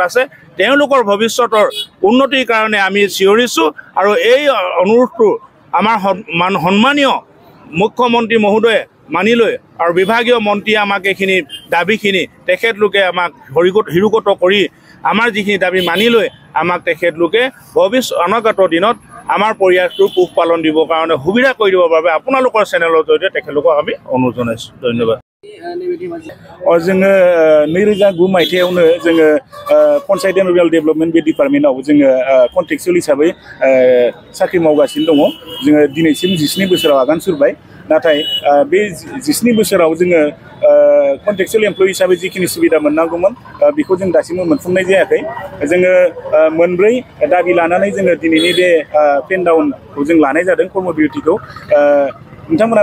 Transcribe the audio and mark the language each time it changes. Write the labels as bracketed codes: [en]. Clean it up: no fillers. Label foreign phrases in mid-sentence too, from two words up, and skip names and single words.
[as] আছে তেওঁলোকৰ ভৱিষ্যতৰ উন্নতিৰ কাৰণে আমি চিঞৰিছো আৰু এই অনুৰোধটো আমাৰ সন্মানীয় মুখ্যমন্ত্ৰী মহোদয়ে মানি লৈ আৰু বিভাগীয় মন্ত্ৰী আমাক এইখিনি দাবীখিনি তেখেতলোকে আমাক হিৰুকত কৰি আমাৰ যিখিনি দাবী মানি লৈ আমাক তেখেতলোকে অনাগত দিনত আমাৰ পৰিয়ালটোৰ পোহ পালন দিবৰ কাৰণে সুবিধা কৰি দিবৰ বাবে আপোনালোকৰ চেনেলৰ জৰিয়তে তেখেতলোকক আমি অনুৰোধ জনাইছো ধন্যবাদ [brx] जोङो 2009 मायथाइयावनो जोङो पन्चायत एन्ड रुराल डेभेलपमेन्ट बे डिपार्टमेन्टआव जोङो कन्ट्रेक्चुअल हिसाबै साख्रि मावगासिनो दङ जोङो दिनैसिम 17 बोसोराव आगान सुरबाय नाथाय बे 17 बोसोराव जोङो [en] contractual employee [brx] हिसाबै जिखिनि सुबिदा मोननांगौमोन बेखौ जों दासिमबो मोनफुंनाय जायाखै जोङो मोनब्रै दाबि लानानै जोङो दिनैनि बे पेन डाउनखौ जों लानाय जादों कर्मबिरतिखौ नोंथांमोना